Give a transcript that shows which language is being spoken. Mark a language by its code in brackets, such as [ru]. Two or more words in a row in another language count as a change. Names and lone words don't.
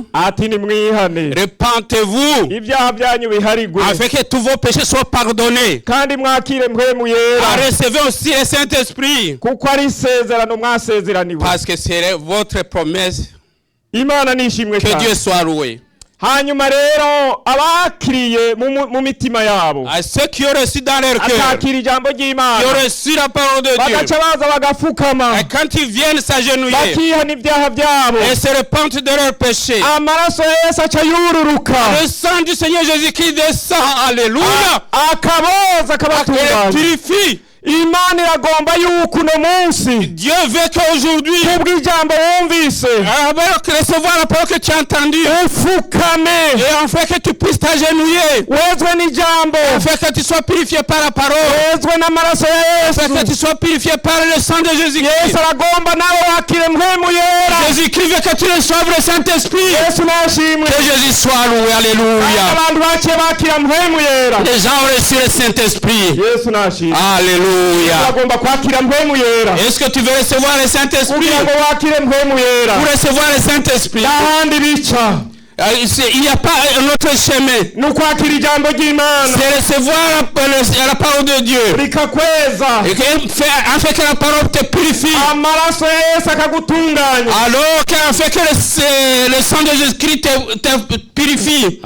[fr] Repentez-vous afin que tous vos péchés soient pardonnés. Recevez aussi le Saint-Esprit parce que c'est votre promesse. Que Dieu soit loué. [rn] Hanyuma rero abakiriye mu mitima yabo, [fr] ceux qui ont reçu dans leur cœur, [rn] akakira ijambo ry'Imana, [fr] qui ont reçu la parole de Dieu, [rn] bagaca baza bagafukama, [fr] et quand ils viennent s'agenouiller, [rn] bakihana ibyaha byabo, [fr] et se repentent de leurs péchés, [rn] amaraso ya Yesu aca yururuka, [fr] le sang du Seigneur Jésus-Christ descend, alléluia, [rn] akaboza akabatunganya, [fr] purifie. [rn] Imana iragomba yuko uno munsi [fr] Dieu veut qu'aujourd'hui [rn] kubw'ijambo wumvise [fr] alors que recevoir la parole que tu as entendue [rn] ufukame [fr] et enfin que tu puisses t'agenouiller [rn] wezwe n'ijambo [fr] afin que tu sois purifié par la parole [rn] wezwe n'amaraso ya Yesu [fr] afin que tu sois purifié par le sang de Jésus-Christ. [rn] Yesu aragomba nawe wakire mpwemu yera. [fr] Jésus-Christ veut que tu reçoives le Saint-Esprit. [rn] Yesu nashimwe. [fr] Que Jésus soit loué, alléluia. [rn] Abantu baciye bakira mpwemu yera. [fr] Les gens ont reçu le Saint-Esprit. [rn] Yesu nashimwe. [fr] Alléluia. Est-ce que tu veux recevoir le Saint-Esprit? Pour recevoir le Saint-Esprit, il n'y a pas un autre chemin. C'est recevoir la parole de Dieu. Afin que la parole te purifie. Alors qu'afin que le sang de Jésus-Christ te purifie.